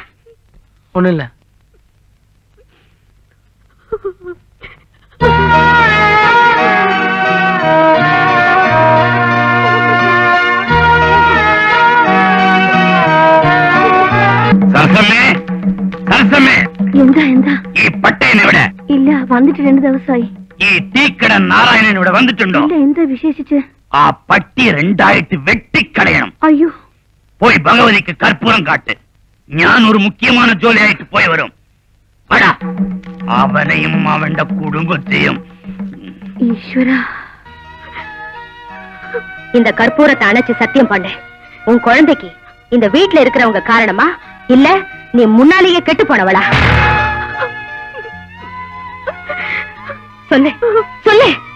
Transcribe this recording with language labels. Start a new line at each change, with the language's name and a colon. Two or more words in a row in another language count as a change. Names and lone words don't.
Tamil: ஒண்ணு இல்ல. சரசமே, சரசமே.
Malayalam: എന്താ ഈ പട്ടേനെ ഇവിടെ ഇല്ല, വന്നിട്ട് 2 ദിവസമായി. ഈ തീക്കട നാരായണൻ ഇവിടെ വന്നിട്ടുണ്ടോ? ഇല്ല, എന്താ വിശേഷിച്ച്? ആ പട്ടി 2 വെട്ടിക്കളയണം. അയ്യോ, പോയി ഭഗവതിക്ക് കർപ്പൂരം കാട്ട്. ഞാൻ ഒരു മുഖ്യமான ജോലിയായിട്ട് പോയി വരും. അടാ, അവനെയും അവന്റെ കുടുംബത്തെയും.
Tamil: ஈஸ்வரா, இந்த கற்பூரத்தை அணைச்சு சத்தியம் பண்ணு. உன் குழந்தைக்கு இந்த வீட்டுல இருக்கிறவங்க காரணமா இல்ல நீ முன்னாலேயே கெட்டு போனவளா? சொல்லு சொல்லு.